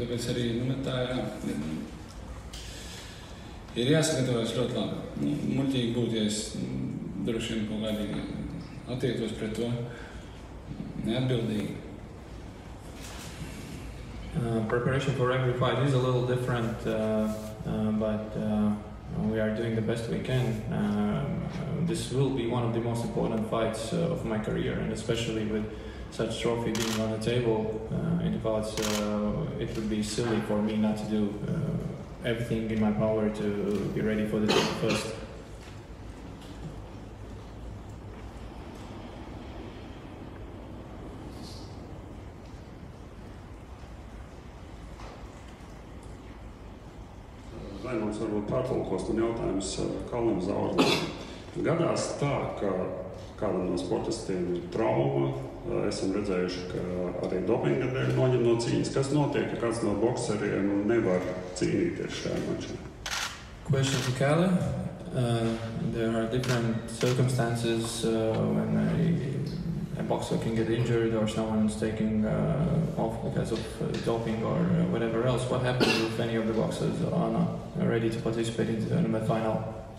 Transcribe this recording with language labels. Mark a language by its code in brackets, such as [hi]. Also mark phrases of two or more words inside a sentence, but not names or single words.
[lv] Tāpēc arī tā ir jāsagatavojas ļoti labi. Muļķīgi būtu, ja es droši vien kaut kādīgi attiektos pret to neatbildīgi. [en] Preparation for every fight is a little different, but we are doing the best we can. This will be one of the most important fights of my career, and especially with such trophy being on the table in the cards, it would be silly for me not to do everything in my power to be ready for the team first. [lv] Raimons varbūt pārtulkos un jautājums Kalnim Zaurim. Gadās tā, ka kādam no sportistiem ir trauma. Esam redzējuši, ka arī dopinga dēļ noņem no cīņas. Kas notiek, ja kāds no bokseriem nevar cīnīties šajā mačā? [en] Question to Kalle. There are different circumstances when a boxer can get injured or someone's taking off because of doping or whatever else. What happens if any of the boxers are not ready to participate in the tournament final?